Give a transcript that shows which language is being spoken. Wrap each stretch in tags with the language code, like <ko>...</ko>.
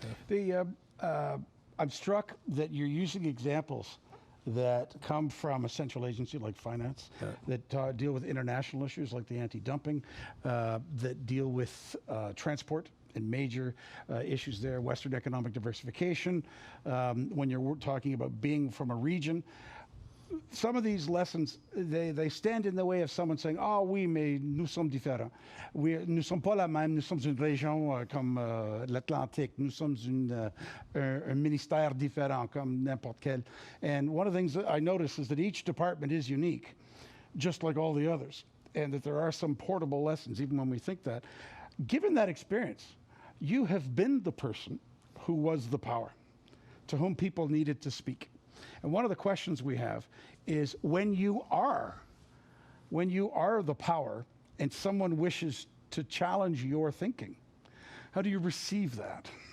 <en>I'm struck that you're using examples that come from a central agency like finance, that deal with international issues like the anti-dumping, that deal with transport and major issues there, Western economic diversification. When you're talking about being from a region, some of these lessons, they stand in the way of someone saying,</en> <fr>ah oui, mais nous sommes différents. Nous sommes pas la même, nous sommes une région comme l'Atlantique, nous sommes un ministère différent comme n'importe quel.</fr> <en>And one of the things that I notice is that each department is unique, just like all the others, and that there are some portable lessons, even when we think that. Given that experience, you have been the person who was the power, to whom people needed to speak. And one of the questions we have is when you are the power and someone wishes to challenge your thinking, how do you receive that?</en>